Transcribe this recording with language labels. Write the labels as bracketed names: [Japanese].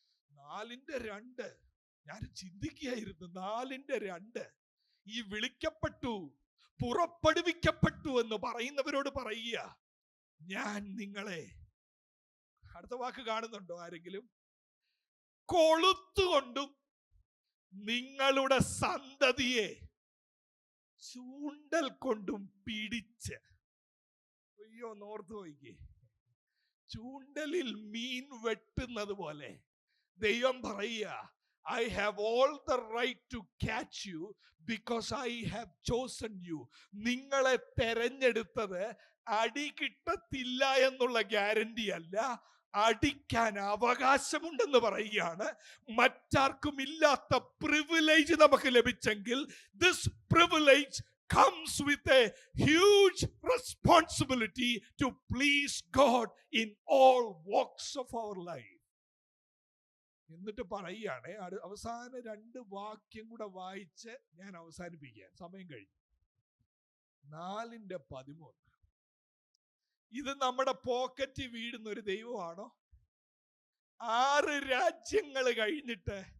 [Malayalam] 4:2 ഞാൻ ചിന്തിക്കുകയായിരുന്നു. 4:2 ഈ വിളിക്കപ്പെട്ടു, പുറപ്പെടുവിക്കപ്പെട്ടു എന്ന് പറയുന്നവരോട് പറയുക, ഞാൻ നിങ്ങളെ, അടുത്ത വാക്ക് കാണുന്നുണ്ടോ ആരെങ്കിലും? കൊളുത്തുകൊണ്ടും നിങ്ങളുടെ സന്തതിയെ ചൂണ്ടൽ കൊണ്ടും പിടിച്ച്. അയ്യോ, നോർത്ത് നോക്കിയേ, ചൂണ്ടലിൽ മീൻ വെട്ടുന്നത് പോലെ ദൈവം പറയുക, [English] I have all the right to catch you because I have chosen you. [Malayalam] നിങ്ങളെ തെരഞ്ഞെടുത്തത് അടി കിട്ടത്തില്ല എന്നുള്ള ഗ്യാരണ്ടി അല്ല, അടിക്കാൻ അവകാശമുണ്ടെന്ന് പറയുകയാണ്. മറ്റാർക്കും ഇല്ലാത്ത പ്രിവിലേജ് നമുക്ക് ലഭിച്ചെങ്കിൽ, [English] This privilege comes with a huge responsibility to please God in all walks of our life. [Malayalam] എന്നിട്ട് പറയുകയാണ്, അവസാന 2 വാക്യം കൂടെ വായിച്ച് ഞാൻ അവസാനിപ്പിക്കാൻ സമയം കഴിഞ്ഞു. 4:13 ഇത് നമ്മുടെ പോക്കറ്റ് വീഴുന്ന ഒരു ദൈവമാണോ? 6 രാജ്യങ്ങൾ കഴിഞ്ഞിട്ട്